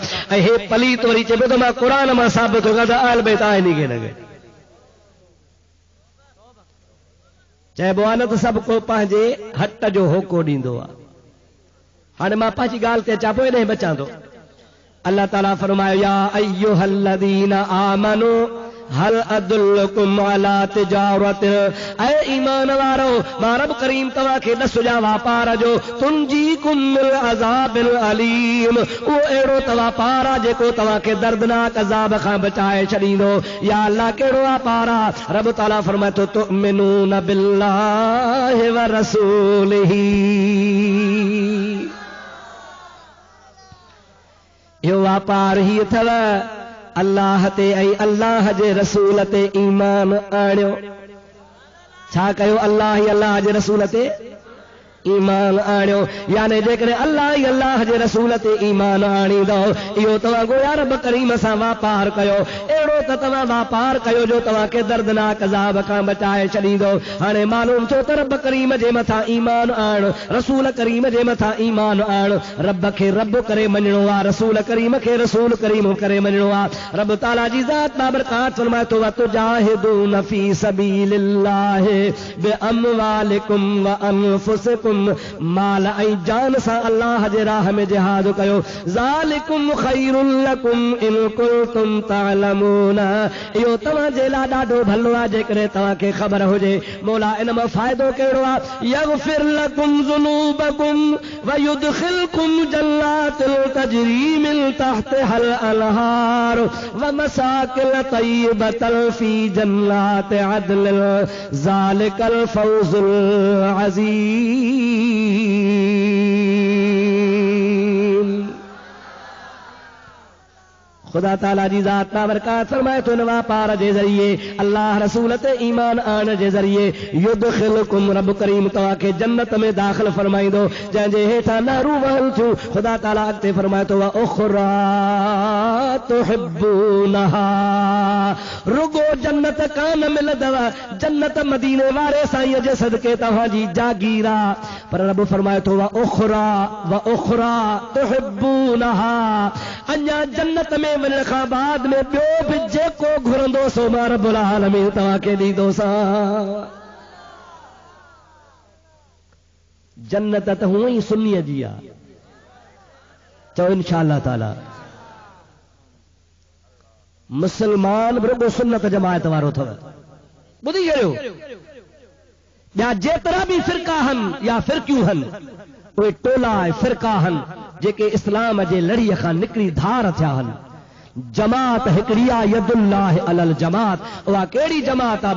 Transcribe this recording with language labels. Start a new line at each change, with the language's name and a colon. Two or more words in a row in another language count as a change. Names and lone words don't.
Sindhi: ऐं हे पलीत वरी चए पियो त मां क़ुरान मां साबित थो कयां अहल बैत आहिनि ई न। चइबो आहे न त सभु को पंहिंजे हट जो होको ॾींदो आहे। हाणे मां पंहिंजी ॻाल्हि ते अचां पोइ इॾे बचां थो। अल्लाह ताला फरमायो
Arabic: يا أيها الذين آمنوا هل أدلكم على تجارة,
Sindhi: ऐ ईमान वारो मां रब करीम तव्हां खे ॾस जा वापार जो
Arabic: تنجيكم من عذاب أليم,
Sindhi: उहो अहिड़ो त वापार आहे जेको तव्हां खे दर्दनाक अज़ाब खां बचाए छॾींदो। या अल्लाह कहिड़ो वापार आहे? रब ताला फरमाए थो
Arabic: تؤمنون بالله ورسوله,
Sindhi: इहो वापार ही अथव अल्लाह ते ऐं अल्लाह जे रसूल ते ईमान आणियो। छा कयो? अल्लाह ऐं अल्लाह जे रसूल ते ईमान आणियो। यानी जेकॾहिं अल्लाह ऐं अल्लाह जे रसूल ते ईमान आणींदो, इहो तव्हां गोया रब करीम सां वापार कयो, अहिड़ो त तव्हां वापार कयो जो तव्हां खे दर्दनाक अज़ाब खां बचाए छॾींदो। हाणे मालूम थियो त रब करीम जे मथां ईमान आण, रसूल करीम जे मथां ईमान आण, रब खे रब करे मञणो आहे, रसूल करीम खे रसूल करीम करे मञणो आहे। रब ताला जी ज़ात बाबरकात फरमाए थो
Arabic: وتجاهدون في سبيل الله بأموالكم وأنفسكم,
Sindhi: माल ऐं जान सां अल्लाह जे राह में जिहाद कयो।
Arabic: ذلكم خير لكم إن كنتم تعلمون,
Sindhi: इहो तव्हां जे लाइ ॾाढो भलो आहे जेकॾहिं तव्हां खे ख़बर हुजे। मौला इन में फ़ाइदो कहिड़ो आहे?
Arabic: يغفر لكم ذنوبكم ويدخلكم جنات تجري من تحتها الأنهار ومساكن طيبة في جنات عدن ذلك الفوز العظيم.
Sindhi: खुदा ताला जी ज़ात बाबरकात फरमाए थो इन वापार जे ज़रिए, अल्लाह रसूल ते ईमान आण जे ज़रिए, युदखिलकुम, रब करीम तव्हां खे जन्नत में दाख़िल फरमाईंदो जंहिंजे हेठां नहरूं वहनि थियूं। खुदा ताला अॻिते फरमाए थो
Arabic: وأخرى تحبونها,
Sindhi: रुगो जन्नत कान मिलंदव, जन्नत मदीने वारे साईं जे सदके तव्हांजी जागीर आहे। पर रब फरमाए थो
Arabic: وأخرى تحبونها,
Sindhi: अञा जन्नत में वञण खां बाद में ॿियो बि जेको घुरंदो सो मां
Arabic: رب العالمين
Sindhi: तव्हां खे ॾींदोसां। जन्नत त हूअं ई सुन्नीअ जी आहे, चओ
Arabic: إن شاء الله تعالى.
Sindhi: मुस्लमान बि रुगो सुन्नत जमायत वारो अथव, ॿुधी छॾियो। ॿिया जेतिरा बि फ़िरका आहिनि या फ़िरकियूं आहिनि, उहे टोला ऐं फ़िरका आहिनि जेके इस्लाम जे लड़ीअ खां निकिरी धार थिया आहिनि। जमात हिकिड़ी आहे
Arabic: يد الله على الجماعة,
Sindhi: उहा कहिड़ी जमात आहे?